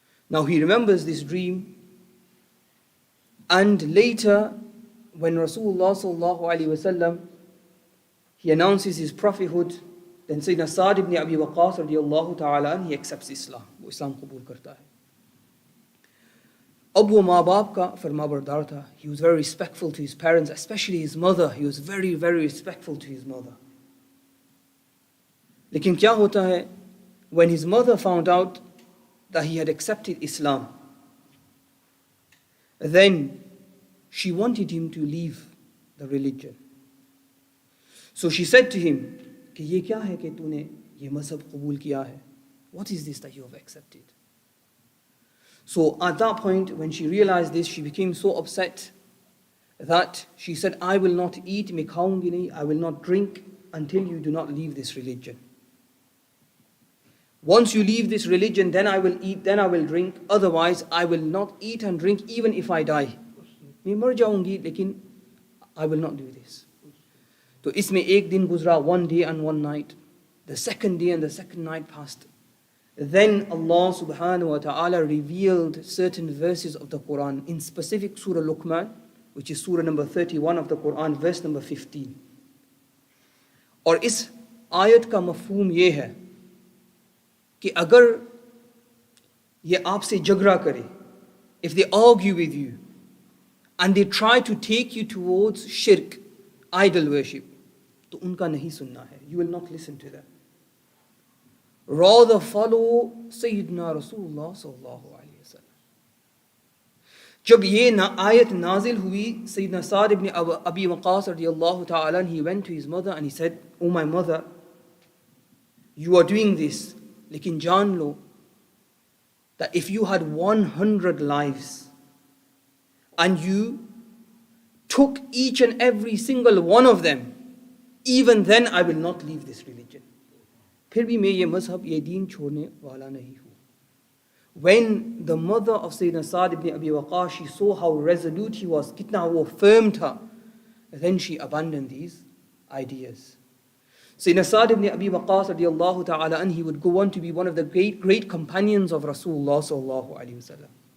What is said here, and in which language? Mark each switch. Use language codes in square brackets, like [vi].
[en] Now he remembers this dream, and later when Rasulullah sallallahu alaihi wasallam, he announces his prophethood, then Sayyidina Sa'd ibn Abi Waqqas radiyallahu ta'ala, he accepts Islam. [hi] वो इस्लाम कबूल करता है. अब वो माँ बाप का फरमाबरदार था. [en] He was very respectful to his parents, especially his mother. He was very, very respectful to his mother. [hi] लेकिन क्या होता है, [en] when his mother found out that he had accepted Islam, then she wanted him to leave the religion. So she said to him, [hi] कि ये क्या है कि तूने ये मज़हब कबूल किया है? [en] What is this that you have accepted? So at that point, when she realized this, she became so upset that she said, I will not eat, [hi] मैं खाऊंगी नहीं, [en] I will not drink until you do not leave this religion. Once you leave this religion, then I will eat, then I will drink, otherwise I will not eat and drink even if I die. [hi] मैं मर जाऊंगी लेकिन [en] I will not do this. [hi] तो इसमें एक दिन गुजरा, [en] one day and one night. The second day and the second night passed. Then Allah subhanahu wa ta'ala revealed certain verses of the Quran, in specific Surah Luqman, which is Surah number 31 of the Quran, verse number 15. [hi] और इस आयत का मफ़हूम ये है कि अगर ये आपसे झगड़ा करे, [en] if they argue with you and they try to take you towards shirk, idol worship, [hi] तो उनका नहीं सुनना है. [en] You will not listen to them. Rather follow Sayyidina Rasulullah sallallahu alaihi wasallam. जब ये आयत नाजिल हुई, Sayyidina Sa'd ibn Abi Waqqas radiyallahu ta'ala, he went to his mother and he said, Oh my mother, you are doing this, [hi] लेकिन जान लो [en] that if you had 100 lives and you took each and every single one of them, even then I will not leave this religion. [hi] फिर भी मैं ये मज़हब, ये दीन छोड़ने वाला नहीं हूँ. [en] When the mother of Sayyidina Sa'd ibn Abi Waqqas, she saw how resolute he was, [hi] कितना वो firm था, [en] then she abandoned these ideas. Sayyidina Sa'd ibn Abi Waqqas radiyallahu ta'ala an, he would go on to be one of the great companions of Rasulullah sallallahu alaihi wasallam.